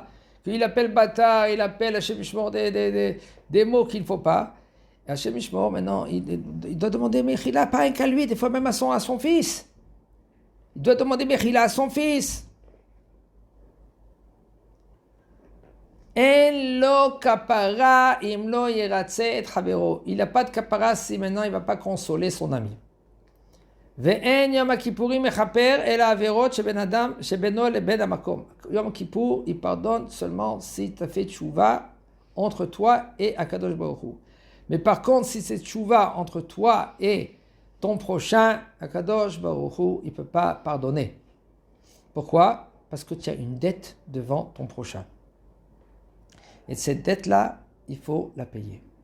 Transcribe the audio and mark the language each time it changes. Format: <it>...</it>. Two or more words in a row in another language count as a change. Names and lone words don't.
<fr>Qu'il appelle bâtard, il appelle</fr> <he>השם ישמור</he> <fr>des mots qu'il ne faut pas. Et</fr> <he>השם ישמור,</he> <fr>maintenant, il doit demander Mechila, pas un qu'à lui, des fois même à son fils. Il doit demander Mechila à son fils.</fr> <he>אין לו כפרה אם לא ירצה את חברו.</he> <fr>Il n'a pas de kapara si maintenant il ne va pas consoler son ami.</fr> <he>ואין יום כיפורים מכפר על עבירות שבין אדם שבינו לבין המקום.</he> <fr>Yom Kippour, il pardonne seulement si tu as fait tchouva entre toi et</fr> <he>הקדוש ברוך הוא.</he> <fr>Mais par contre, si c'est tchouva entre toi et ton prochain,</fr> <he>הקדוש ברוך הוא,</he> <fr>il ne peut pas pardonner. Pourquoi? Parce que tu as une dette devant ton prochain. Et cette dette-là, il faut la payer.</fr>